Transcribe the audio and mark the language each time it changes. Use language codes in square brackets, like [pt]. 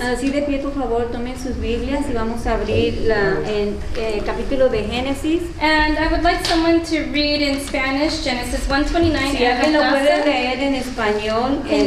[es] Así de pie, por favor, tomen sus Biblias y vamos a abrir el capítulo de Génesis. [en] And I would like someone to read in Spanish Genesis 1:29. [es] Si alguien lo puede leer en español,